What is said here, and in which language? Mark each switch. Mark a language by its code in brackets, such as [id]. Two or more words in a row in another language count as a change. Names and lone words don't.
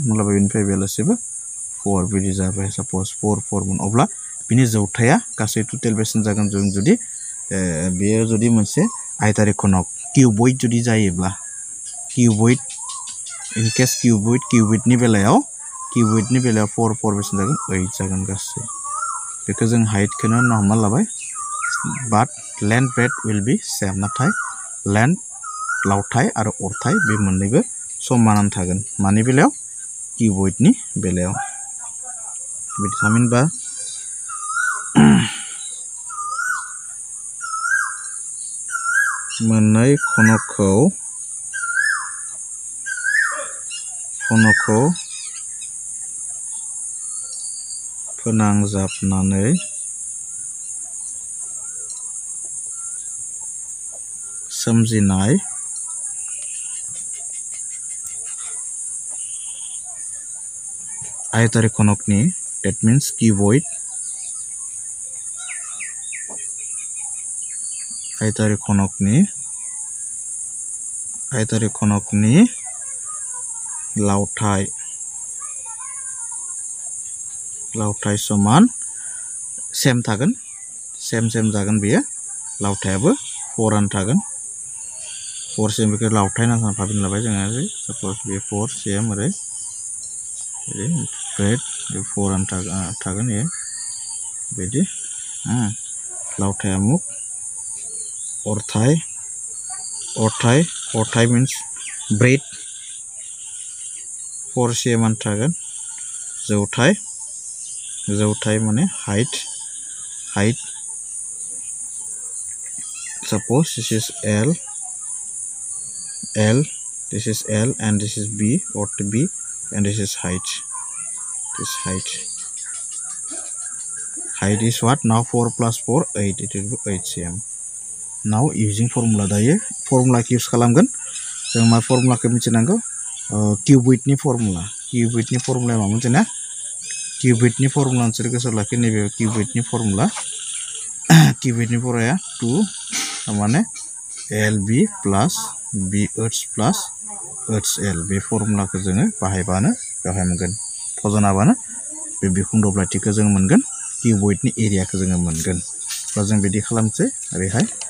[brx] होनब्ला बेनिफ्राय बेलासेबो 4 बिदि जाबाय सपोज 4 मोन अब्ला बिनि जौथाया गासै टोटल बेसेबां जागोन जों जुदि बेयो जुदि मोनसे आयतारि खनक क्यूबॉइड जुदि जायोब्ला क्यूबॉइड इन केस क्यूबॉइडनि बेलायाव 4 बेसेबां जागोन 8 जागोन गासै बेखौ जों हाइटखौनो हमना लाबाय [en] but length breadth will be same [brx] नाथाय length लावथाय आरो अरथाय बे मोननैबो समानानो थागोन मानि बेलायाव क्यूबॉइडनि बेलायाव बिदि थामहिनबा मोननै खनकखौ फोनांजाबनानै सोमजिनाय आयतारि खनकनि [en] that means cuboid [brx] आयतारि खनकनि लावथाय समान सेम थागोन सेम जागोन बेयो लावथायाबो 4 आनो थागोन 4 सेम बेखौ लावथाय ना सानफाबिन लाबाय जोङो सपोज बे 4 सेम ओरै ग्रेड 4 आनो थागोन ये बेदि लावथाय अमुक [en] अरथाय means breadth 4 cm [brx] आनो थागोन जौथाय माने [en] height suppose this is L this is L and this is B or B and this is height is what now 4 plus 4 8 it will be 8 cm now using formula [brx] दायो [en] formula use [brx] खालामगोन जों मा formula खौ मिथिनांगौ cuboid नि formula मा मोनसेना cuboid नि formula नोंसोर गोसोआव लाखि नैबे cuboid नि formula 2 माने [en] LB plus BH plus HL [brx] बे formula खौ जोङो बाहायबानो बेवहाय मोनगोन फजनाबानो बे बिखुं दब्लायथिखौ जों मोनगोन cuboid नि एरिया खौ जोङो मोनगोन बा जों बिदि खालामसै ओरैहाय